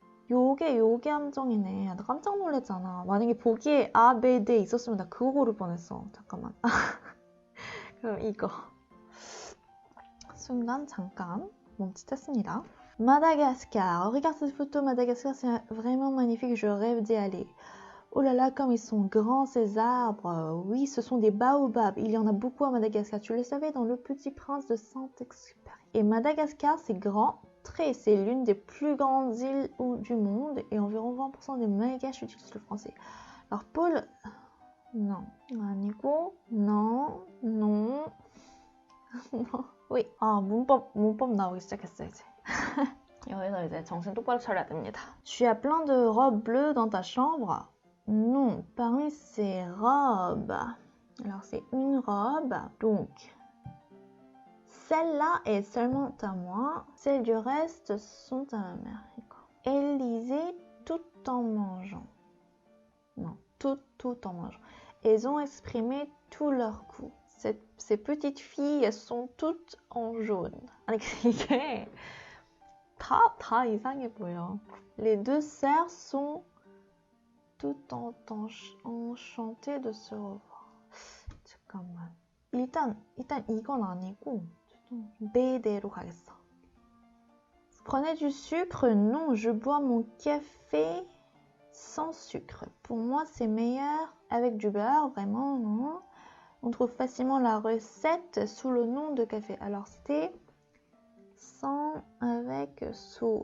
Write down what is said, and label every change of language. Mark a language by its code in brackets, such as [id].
[ko] 요게 함정이네. 나 깜짝 놀랐잖아. 만약에 보기에 A, B, D 있었으면 나 그거 고를 뻔했어. 잠깐만. 그럼 이거. 순간 잠깐 멈칫했습니다. [fr] Madagascar. Regarde cette photo. Madagascar, c'est vraiment magnifique. Je rêve d'y aller. Oh là là, comme ils sont grands ces arbres. Oui, ce sont des baobabs. Il y en a beaucoup à Madagascar. Tu le savais dans Le Petit Prince de Saint-Exupéry. Et Madagascar, c'est grand. C'est l'une des plus grandes îles du monde et environ 20% des Malgaches utilisent le français. Alors Paul, non. [ko] 아니고, [fr] non. Oui. [ko] 문법 나오기 시작했어 이제. 여기서 이제 정신 똑바로 차려야 됩니다. [fr] Tu as plein de robes bleues dans ta chambre? Non, parmi ces robes. Alors c'est une robe, donc celle-là est seulement à moi, celles du reste sont à ma mère. Elle lisait tout en mangeant. Non, tout en mangeant. Elles ont exprimé tout leur goût. Ces petites filles, elles sont toutes en jaune. [ko] 아니 이게 다 이상해 보여. [fr] Les deux sœurs sont toutes enchantées de se revoir. [ko] 잠깐만. 일단 이건 아니고 B대로 가겠어. [fr] Prenez du sucre? Non, je bois mon café sans sucre. Pour moi, c'est meilleur avec du beurre, vraiment. Non. On trouve facilement la recette sous le nom de café. Alors, c'était sans avec sous.